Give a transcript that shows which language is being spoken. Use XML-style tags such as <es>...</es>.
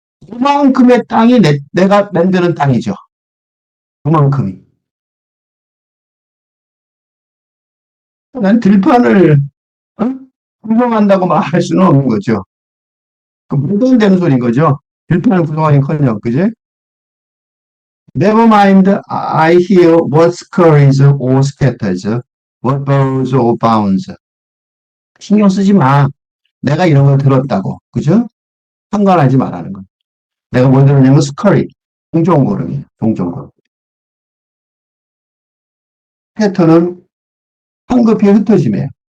<ko>그만큼의 땅이 내가 만드는 땅이죠. 그만큼이. 난 들판을 어? 구성한다고 말할 수는 없는 거죠. 그 말도 안 되는 소리인 거죠. 들판을 구성하긴커녕, 그지?</ko> <en>Never mind, I hear what scurries or scatters, what bows or bounds.</en> <ko>신경 쓰지 마. 내가 이런 걸 들었다고, 그죠? 상관하지 말라는 거. 내가 뭘 들었냐면 스커리, 동종고름이에요. 동종고름. 패턴은 황급히 흩어짐이에요.</ko>